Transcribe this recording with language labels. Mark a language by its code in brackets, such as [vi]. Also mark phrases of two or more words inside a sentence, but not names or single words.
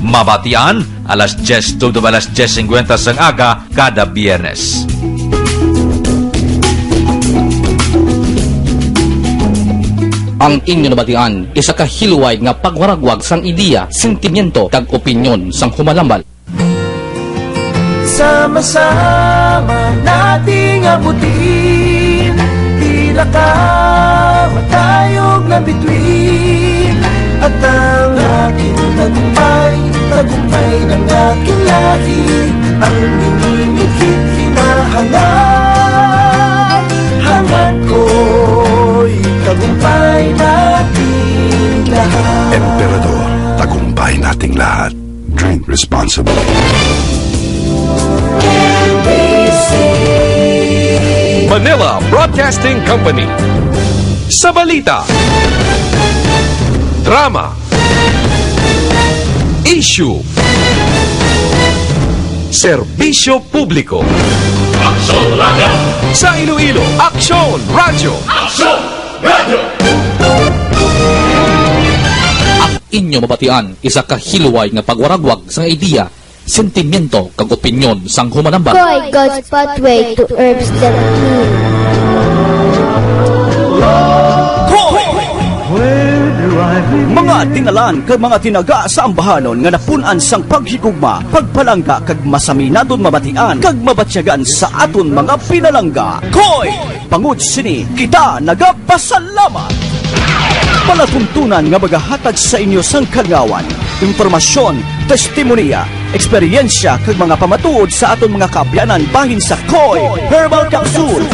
[hil] Mabatian alas 10 to alas 10:50 sang aga kada Biyernes. Ang inyo nabatian, isa ka hiluway nga pagwaragwag sang ideya, sentimiento, kag opinyon sang humalambal. [tl] Sama-sama nating abutin, tila ka matayog na bituin. At ang aking tagumpay, tagumpay ng aking lahi, ang inimigit hinahanap. Hangad ko'y tagumpay nating lahat. Emperador, tagumpay nating lahat. [en] Drink responsibly. Manila Broadcasting Company. [tl] Sa balita, drama, issue, serbisyo publiko. Aksyon Radio! Sa Iloilo, Aksyon Radio! Aksyon Radio! [hil] Ang inyo mabatian, isa ka hiluway nga pagwaragwag sang ideya, sentimiento, kag opinyon sang humalambal. [en] Koy, God's pathway to herbs that heal. Where do [hil] Mga tinalan kag mga tinaga sa ambahanon nga napunan sang paghigugma, pagpalangga kag masaminadon mabatian kag mabatyagan sa aton mga pinalangga. Koy! Pangud sini kita nagapasalamat. Palatuntunan nga magahatag sa inyo sang kagawan, impormasyon, testimonya, eksperyensya kag mga pamatuod sa aton mga kaabyanan bahin sa Koy Herbal Capsule.